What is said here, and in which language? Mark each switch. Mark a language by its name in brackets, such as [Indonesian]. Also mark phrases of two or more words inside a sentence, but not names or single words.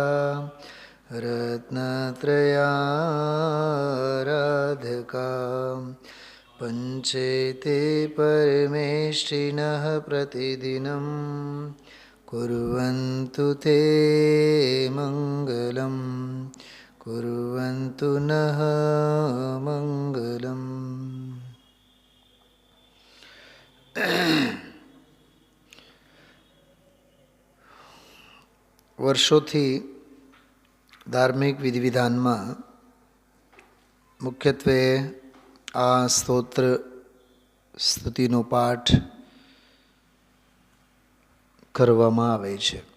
[Sanskrit] रत्नत्रयाराधका पञ्चेते परमेष्ठिनः प्रतिदिनं कुर्वन्तु ते मङ्गलं कुर्वन्तु नः मङ्गलम्। [Gujarati] વર્ષોથી ધાર્મિક વિધિવિધાનમાં મુખ્યત્વે આ સ્તોત્ર સ્તુતિનો પાઠ કરવામાં આવે છે.